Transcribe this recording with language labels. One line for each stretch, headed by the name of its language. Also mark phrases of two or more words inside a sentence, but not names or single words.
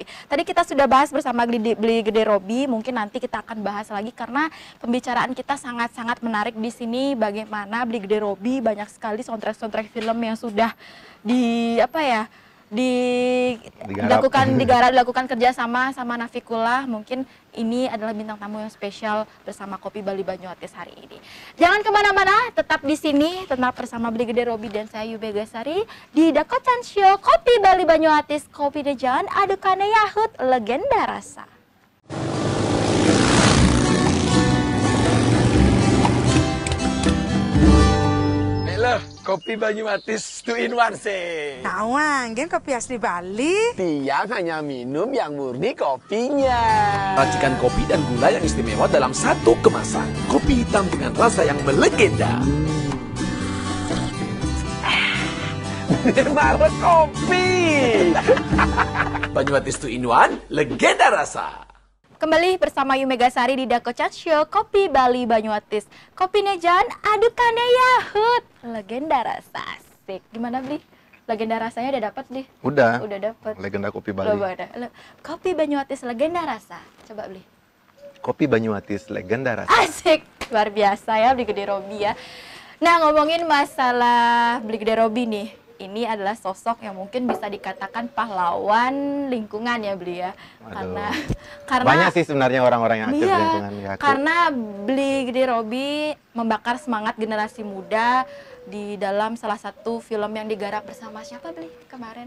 Indonesian: Tadi kita sudah bahas bersama Beli Gede Robi, mungkin nanti kita akan bahas lagi karena pembicaraan kita sangat-sangat menarik di sini, bagaimana Beli Gede Robi banyak sekali soundtrack film yang sudah dilakukan kerjasama sama Nafikullah. Mungkin ini adalah bintang tamu yang spesial bersama Kopi Bali Banyuatis hari ini. Jangan kemana-mana, tetap di sini, tetap bersama Beli Gede Robi dan saya Yu Megasari di Dakotan Show Kopi Bali Banyuatis. Kopi Dejan adukannya Yahut legenda rasa. Kopi Banyuatis
English: 2 in 1
Indonesian: sih. Nawang, gen kopi asli Bali. Tiang hanya minum yang murni kopinya. Racikan kopi dan gula yang istimewa dalam satu kemasan. Kopi hitam dengan rasa yang melegenda. Malah kopi. Banyuatis
English: 2 in 1,
Indonesian: legenda rasa. Kembali bersama Yu Megasari di Dakotan Show Kopi Bali Banyuatis. Kopi Nejan adukannya Yahut legenda rasa. Asik. Gimana Bli? Legenda rasanya udah dapat Bli? Udah dapat. Legenda Kopi Bali. Kopi Banyuatis legenda rasa. Coba Bli. Kopi Banyuatis legenda rasa. Asik. Luar biasa ya Beli Gede Robi ya. Nah, ngomongin masalah Beli Gede Robi nih. Ini adalah sosok yang mungkin bisa dikatakan pahlawan lingkungan ya Beli ya. Karena banyak sih sebenarnya orang-orang yang aktif lingkungan ya. Karena Beli Gede Robi membakar semangat generasi muda di dalam salah satu film yang digarap bersama siapa Beli kemarin?